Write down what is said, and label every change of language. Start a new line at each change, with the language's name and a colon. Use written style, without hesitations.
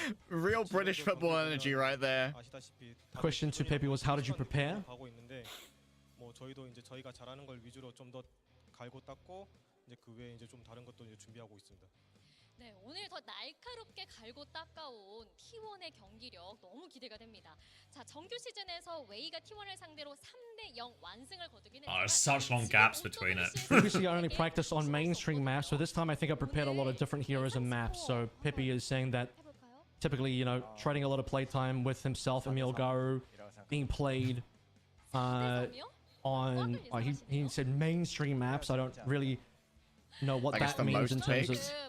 English: Real British football energy right there. The question to Pepe was, how did you prepare?
Korean: 저희도 이제 저희가 잘하는 걸 위주로 좀 더 갈고 닦고 이제 그 외에 이제 좀 다른 것도 이제 준비하고 있습니다. 네, 오늘 더 날카롭게 갈고 닦아온 T1의 경기력 너무 기대가 됩니다. 자, 정규 시즌에서 웨이가 T1을 상대로 3대0 완승을 거두긴 했지만
English: such long gaps between it. Previously, I only practiced on mainstream maps, so this time I think I prepared a lot of different heroes and maps. So Pepe is saying that typically, you know, trading a lot of playtime with himself and Milgaru being played on he said mainstream maps. I don't really know what that means in terms of.